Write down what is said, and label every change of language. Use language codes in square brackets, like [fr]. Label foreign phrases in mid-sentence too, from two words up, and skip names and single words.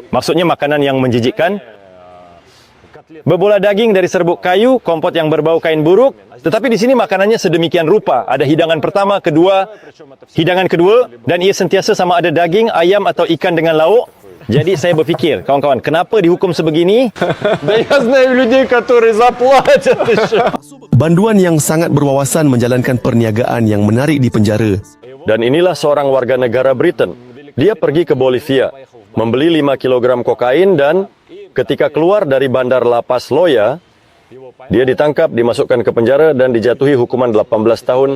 [ms] Maksudnya makanan yang menjijikkan. Berbola daging dari serbuk kayu, kompot yang berbau kain buruk. Tetapi di sini makanannya sedemikian rupa. Ada hidangan pertama, kedua, hidangan kedua, dan ia sentiasa sama ada daging, ayam atau ikan dengan lauk. Jadi saya berfikir, kawan-kawan, kenapa dihukum sebegini? [ru] Да я знаю людей, которые заплатят еще. [ms] Banduan yang sangat berwawasan menjalankan perniagaan yang menarik di penjara. Dan inilah seorang warga negara Britain. Dia pergi ke Bolivia, membeli 5 kilogram kokain dan ketika keluar dari bandar La Paz Loya, dia ditangkap, dimasukkan ke penjara dan dijatuhi hukuman 18 tahun.